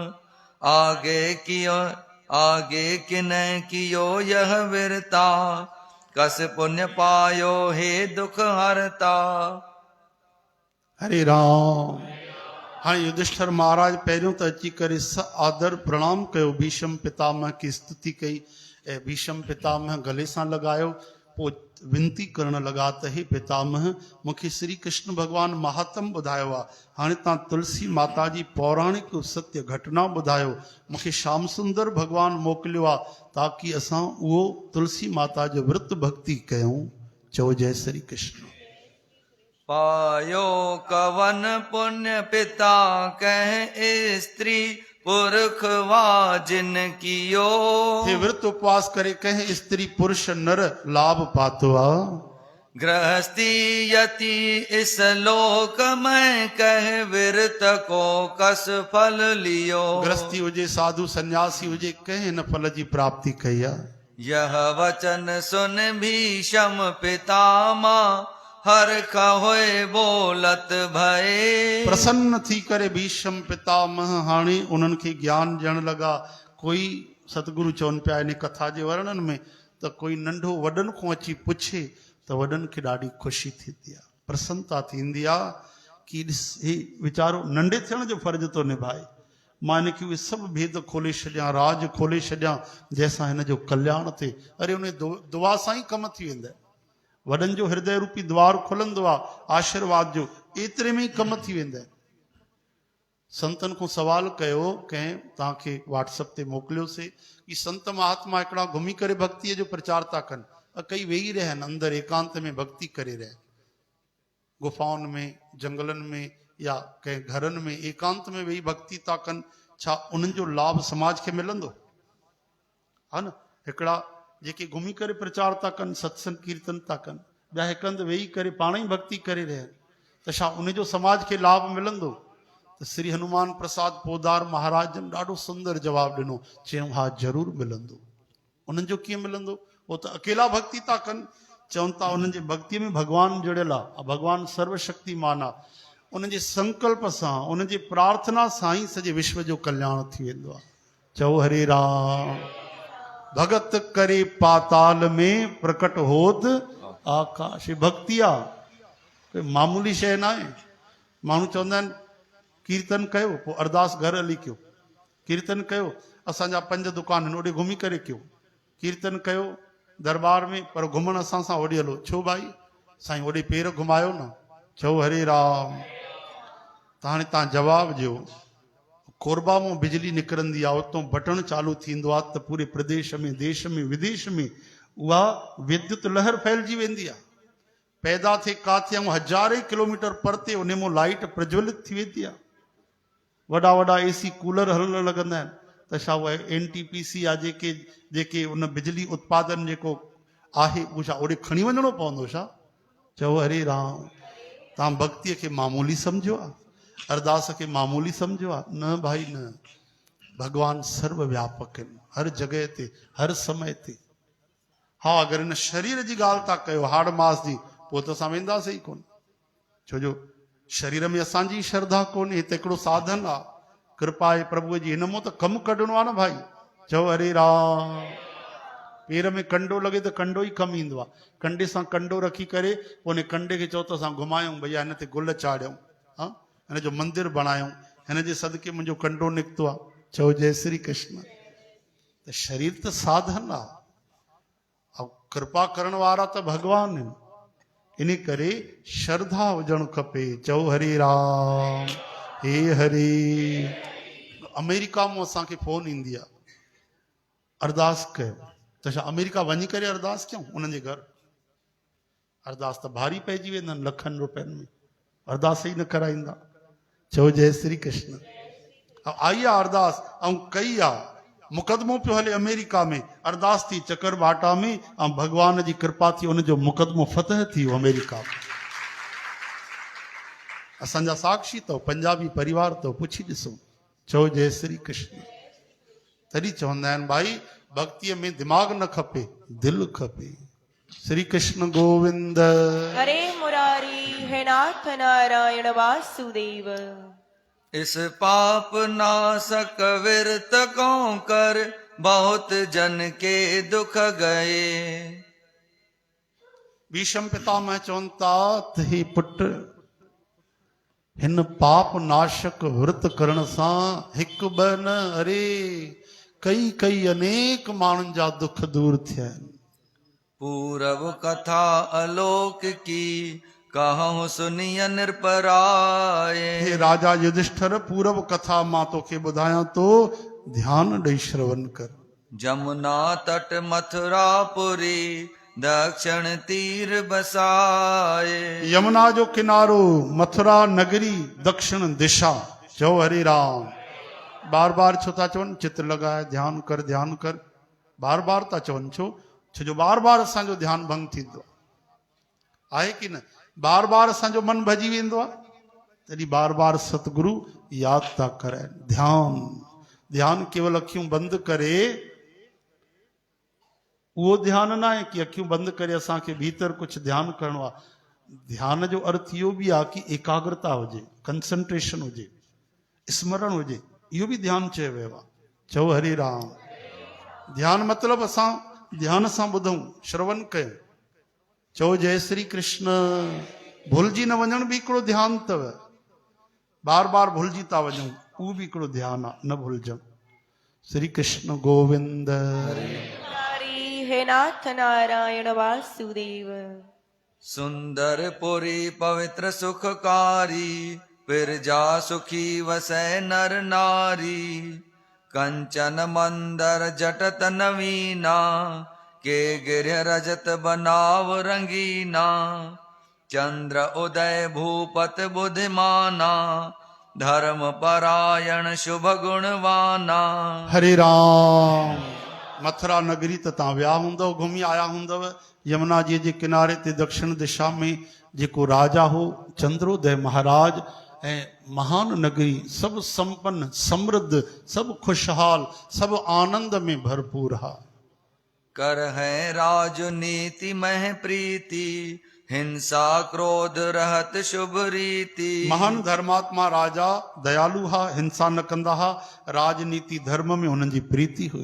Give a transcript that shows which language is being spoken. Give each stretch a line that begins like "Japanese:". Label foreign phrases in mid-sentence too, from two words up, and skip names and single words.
Hindi: आगे किन्ह कियो यह विरता, कस पुण्य पायो हे दुख हरता।
Sindhi: हरे राम। हाँ, युधिष्ठिर महाराज पहिरियों त अची करे स आदर प्रणाम कयो, भीष्म पितामह की स्तुति कई, ऐं भीष्म पितामह गले सां लॻायो। पोइ विनती करण लॻा त हे पितामह, मूंखे श्री कृष्ण भॻवानु महात्म ॿुधायो आहे, हाणे तव्हां तुलसी माता जी पौराणिक सत्य घटना ॿुधायो। मूंखे श्याम सुंदर भॻवानु मोकिलियो आहे, ताकी असां उहो तुलसी माता जो विर्त भक्ति कयूं। चओ जय श्री कृष्ण।
Hindi: पायो कवन पुण्य पिता कह स्त्री, पुरखवा जिन कियो
Sindhi: हे व्रत उपवास करे कहे स्त्री पुरुष नर लाभ पातो आ
Hindi: गृहस्थी यति इस लोक में कह विरत को कस फल लियो
Sindhi: गृहस्थी हुजे साधु सन्यासी हुजे कहे न फल जी प्राप्ति कई आ
Hindi: यह वचन सुन भीषम पितामा हर होए बोलत भये
Sindhi: प्रसन्न थी करे भीष्म पितामह हाणे उन्हनि खे ज्ञान ॾियण लॻा कोई सतगुरु चवनि पिया इन कथा जे वर्णन में त कोई नंढो वॾनि खां अची पुछे त वॾनि खे ॾाढी ख़ुशी थींदी आहे प्रसन्नता थींदी आहे कि ॾिस ही वीचारो नंढे थियण जो फर्ज़ थो निभाए मां हिनखे उहे सभु भेद खोले छॾियां राज खोले छॾियां जंहिंसां हिन जो कल्याण थिए अरे उन दुआ सां ई कमु थी वेंदा वॾनि जो हृदय रूपी द्वार खुलंदो आहे आशीर्वाद जो एतिरे में ई कमु थी वेंदा आहिनि संतनि खां सवाल कयो कंहिं तव्हांखे व्हाट्सअप ते मोकिलियोसीं कि संत महात्मा हिकिड़ा घुमी करे भक्तीअ जो प्रचार था कनि कई वेही रहिया आहिनि अंदरि एकांत में भक्ति करे रहिया गुफ़ाउनि में जंगलनि में या कंहिं घरनि में एकांत में वेही भक्ति था कनि छा उन्हनि जो लाभ समाज खे मिलंदो हा न हिकिड़ा जेके घुमी करे प्रचार था कनि सत्संग कीर्तन था कनि ॿिया हिकु हंधि वेही करे पाण ई भक्ति करे रहिया आहिनि त छा उनजो समाज खे लाभ मिलंदो त श्री हनुमान प्रसाद पोदार महाराज जन ॾाढो सुंदर जवाबु ॾिनो चयूं हा ज़रूरु मिलंदो उन्हनि जो कीअं मिलंदो वो त अकेला भक्ति था कनि चवनि था उन्हनि जे भक्तीअ में भॻवानु जुड़ियल आहे भॻवानु सर्वशक्तिमान आहे उन जे संकल्प सां उन जे प्रार्थना सां ई सॼे विश्व जो कल्याण थी वेंदो आहे चओ हरे राम भगत करे पाताल में प्रकट होत आकाश भक्ति आहे कोई मामूली शइ न आहे माण्हू चवंदा आहिनि कीर्तन कयो पोइ अरदास घर हली कयो कीर्तन कयो असांजा 5 दुकान आहिनि ओॾे घुमी करे कयो कीर्तन कयो दरबार में पर घुमण असां सां ओॾे हलो छो भाई साईं ओॾे पेर घुमायो न छो हरे राम त हाणे तव्हां जवाबु ॾियो कोरबा मां बिजली निकिरंदी आहे उतां बटण चालू थींदो आहे त पूरे प्रदेश में देश में विदेश में उहा विद्युत लहर फैलिजी वेंदी आहे पैदा थिए काथे ऐं हज़ारे किलोमीटर परते उन मां लाइट प्रज्वलित थी वेंदी आहे वॾा वॾा
English: AC cooler
Sindhi: हलणु लॻंदा आहिनि त छा उहा NTPC आहे जेके उन बिजली उत्पादन जेको आहे उहो छा ओॾे खणी वञिणो पवंदो छा चओ हरे राम तव्हां भक्तीअ खे मामूली सम्झो आहे अरदास खे मामूली सम्झो आहे न भाई न भॻवानु सर्वव्यापक आहिनि हर जॻह ते हर समय ते हा अगरि हिन शरीर जी ॻाल्हि था कयो हाड़ मास जी पोइ त असां वेंदासीं ई कोन छो जो शरीर में असांजी श्रद्धा कोन्हे हिते हिकिड़ो साधन आहे कृपा आहे प्रभुअ जी हिन मां त कमु कढणो आहे न भाई चओ हरे राम पेर में कंडो लॻे त कंडो ई कमु ईंदो आहे कंडे सां कंडो रखी करे पोइ उन कंडे खे चओ त असां घुमायूं भैया हिन ते गुल चाढ़ियूं हा हिन जो मंदिर बणायूं हिन जे सदके मुंहिंजो कंडो निकितो आहे चओ जय श्री कृष्ण त शरीर त साधन आहे ऐं कृपा करण वारा त भॻवान आहिनि इन करे श्रद्धा हुजणु खपे चओ हरे राम हे हरे अमेरिका मां असांखे फोन ईंदी आहे अरदास कयो त छा अमेरिका वञी करे अरदास कयूं उन्हनि जे घर अरदास त भारी पइजी वेंदा आहिनि लखनि रुपयनि में अरदास ई न कराईंदा चओ जय श्री कृष्ण आई आहे अरदास ऐं कई आहे मुक़दमो पियो हले अमेरिका में अरदास थी चकरबाटा में ऐं भॻवान जी कृपा थी उनजो मुक़दमो फतह थी वियो अमेरिका में असांजा साक्षी अथव पंजाबी परिवार अथव पुछी ॾिसो चओ जय श्री कृष्ण तॾहिं चवंदा आहिनि भाई भक्तीअ में दिमाग़ न खपे दिलि खपे श्री कृष्ण गोविंद
Hindi: हरे मुरारी हे नाथ नारायण वासुदेव इस पाप नासक विरत को कर बहुत जन के दुख गए
Sindhi: भीष्म पितामह चवनि था त हे पुट हिन पाप नाशक व्रत करण सां हिकु ॿ न अरे कई अनेक माण्हुनि जा दुख दूर थिया आहिनि
Hindi: पूरब कथा अलोक की कहूं सुनिय निरपराए
Sindhi: हे राजा युधिष्ठिर पूरब कथा मां तोखे ॿुधायां तो ध्यान ॾेई श्रवण कर
Hindi: जमुना तट मथुरापुरी दक्षिण तीर बसाए
Sindhi: यमुना जो किनारो मथुरा नगरी दक्षिण दिशा चओ हरे राम बार बार छो था चवन चित लॻाए ध्यान कर बार बार था चवन छो जो बार बार असांजो ध्यान भंग थींदो आहे कि न बार बार असांजो मन भॼी वेंदो आहे तॾहिं बार बार सतगुरु यादि था कराइनि ध्यान केवल अखियूं बंदि करे उहो ध्यान न आहे कि अखियूं बंदि करे असांखे भीतर कुझु ध्यानु करिणो आहे ध्यान जो अर्थ इहो बि आहे कि एकाग्रता हुजे कंसंट्रेशन हुजे स्मरण हुजे इहो बि ध्यानु चयो वियो आहे चओ हरे राम ध्यान मतिलबु असां ध्यान सां ॿुधूं श्रवण कयूं चओ जय श्री कृष्ण भुलिजी न वञण बि हिकिड़ो ध्यानु अथव बार बार भुलिजी था वञूं उहो बि हिकिड़ो ध्यानु आहे न भुलिजऊं श्री कृष्ण गोविंद
Hindi: मुरारी हे नाथ नारायण वासुदेव सुंदर पुरी पवित्र सुखकारी पिरजा सुखी वसै नर नारी कंचन मंदर जटत नवीना के गिरह रजत बनाव रंगीना चंद्र उदय भूपत बुद्धिमाना धर्म परायण शुभ गुणवाना
Sindhi: हरे राम मथुरा नगरी त तव्हां विया हूंदव घुमी आया हूंदव यमुना जी जे किनारे ते दक्षिण दिशा में जेको राजा हो चंद्रोदय महाराज ऐं महान नगरी सभु संपन्न समृद्ध सभु खुशहाल सभु आनंद में भरपूर हा
Hindi: कर है राजनीति मह प्रीति हिंसा क्रोध रहत शुभ रीति
Sindhi: महान धर्मात्मा राजा दयालु हा हिंसा न कंदा हा राजनीति धर्म में उन्हनि जी प्रीति हुई